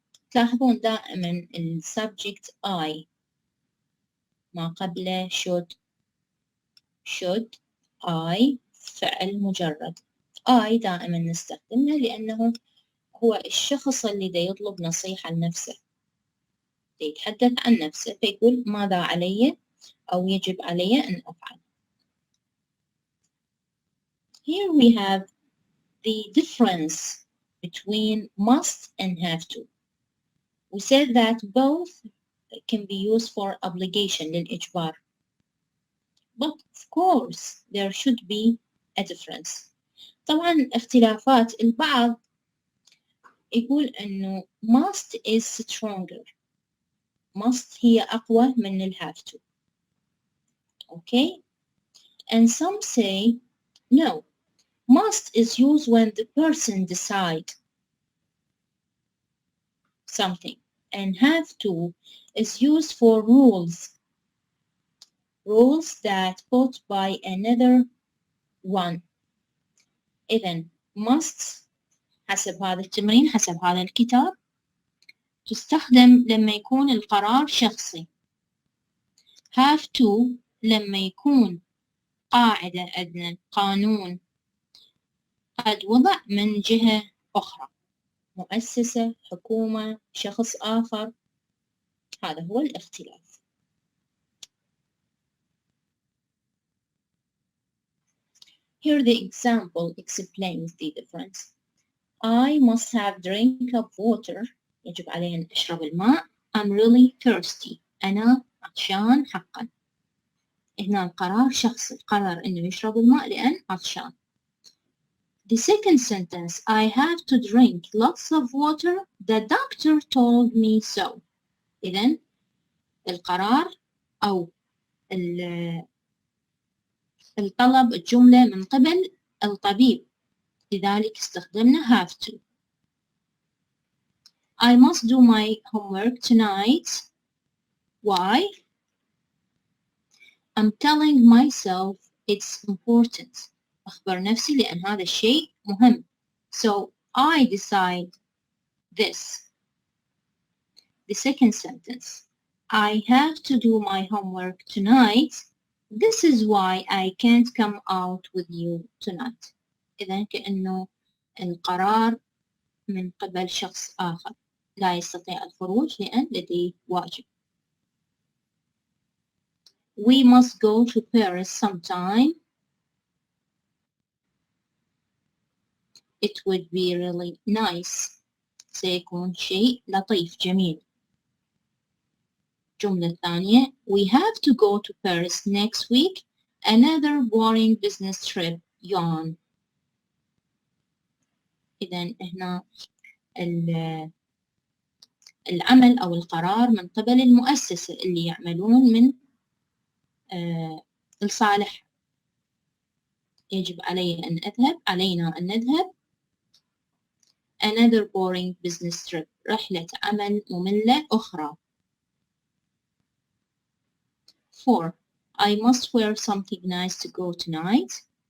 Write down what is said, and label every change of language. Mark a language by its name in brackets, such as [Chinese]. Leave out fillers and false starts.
[Arabic] تلاحظون دائما السبجكت I ما قبله should I فعل مجرد. I دائما نستخدمها لأنه هو الشخص اللي دا يطلب نصيحة لنفسه، يتحدث عن نفسه فيقول ماذا علي أو يجب علي أن أفعل. [English] Here we have the difference between must and have to. We said that both can be used for obligation للإجبار. But of course there should be a difference. [Arabic] طبعا اختلافات البعض يقول إنه [English] must is stronger. [Arabic] Must هي أقوى من ال have to. [English] Okay? And some say no. Must is used when the person decides something, and have to is used for rules that put by another one. [Arabic] إذن must حسب هذا التمرين حسب هذا الكتاب تستخدم لما يكون القرار شخصي. have to لما يكون قاعدة أدنى قانون قد وضع من جهة أخرى، مؤسسة، حكومة، شخص آخر. هذا هو الاختلاف. [English] Here the example explains the difference. I must have drink of water. [Arabic] يجب علي أن أشرب الماء. [English] I'm really thirsty. [Arabic] أنا عطشان حقا. هنا القرار شخصي، قرر إنه يشرب الماء لأن عطشان. [English] The second sentence, I have to drink lots of water. The doctor told me so. [Arabic] إذن القرار أو الطلب الجملة من قبل الطبيب، لذلك استخدمنا have to. [English] I must do my homework tonight. Why? I'm telling myself it's important. [Arabic] أخبر نفسي لأن هذا الشيء مهم. [English] So I decide this. The second sentence, I have to do my homework tonight. This is why I can't come out with you tonight. [Arabic] إذن كأنه القرار من قبل شخص آخر لا يستطيع الخروج لأن لديه واجب. [English] We must go to Paris sometime. It would be really nice. [Arabic] سيكون شيء لطيف جميل. جملة ثانية, [English] we have to go to Paris next week. Another boring business trip. Yawn. [Arabic] إذن هنا العمل أو القرار من قبل المؤسسة اللي يعملون من الصالح. يجب علي أن أذهب، علينا أن نذهب. [English] Another boring business trip. [Arabic] رحلة عمل مملة أخرى. [English] 4. I must wear something nice to go tonight.